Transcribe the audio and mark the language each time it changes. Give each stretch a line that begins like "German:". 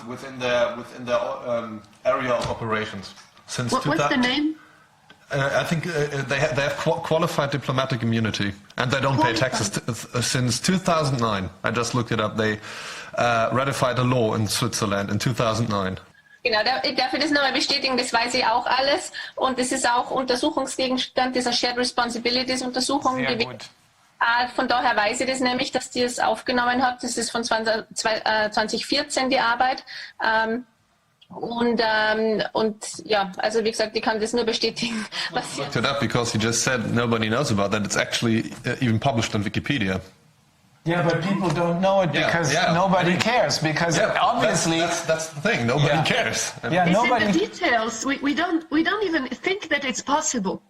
English: Within their area of operations. Since what's the name? I think they have qualified diplomatic immunity, and they don't pay taxes since 2009. I just looked it up. They ratified a law in Switzerland in 2009.
German: Genau, darf ich das nochmal bestätigen, das weiß ich auch alles und das ist auch Untersuchungsgegenstand dieser Shared Responsibilities Untersuchung. Von daher weiß ich das nämlich, dass die es aufgenommen hat. Das ist von 2014 die Arbeit. Und ja, also wie gesagt, ich kann das nur bestätigen.
English: I looked it up because you just said nobody knows about that. It's actually even published on Wikipedia. Yeah, but people don't know it because nobody cares. Because obviously, that's the thing. Nobody cares. Yeah, nobody. In the details, we don't even think that it's possible.